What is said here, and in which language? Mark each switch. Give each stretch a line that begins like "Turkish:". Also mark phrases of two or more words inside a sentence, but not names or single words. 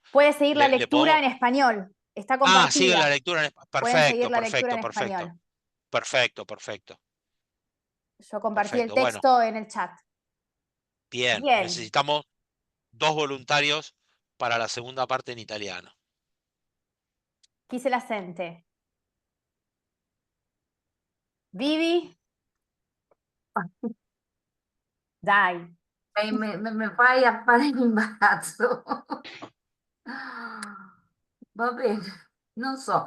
Spanish: Puede seguir la le lectura podemos... en español. Está Ah, sigue la compartida. lectura Pueden seguir Perfecto, la lectura perfecto, en perfecto, español. perfecto, perfecto, Yo compartí el perfecto. Bueno, texto en el chat. bien, Bien. necesitamos 2 voluntarios para la segunda parte en italiano.
Italian: Chi se la sente? Vivi? Dai. Me fai a fare l'imbarazzo. Va bene, non so.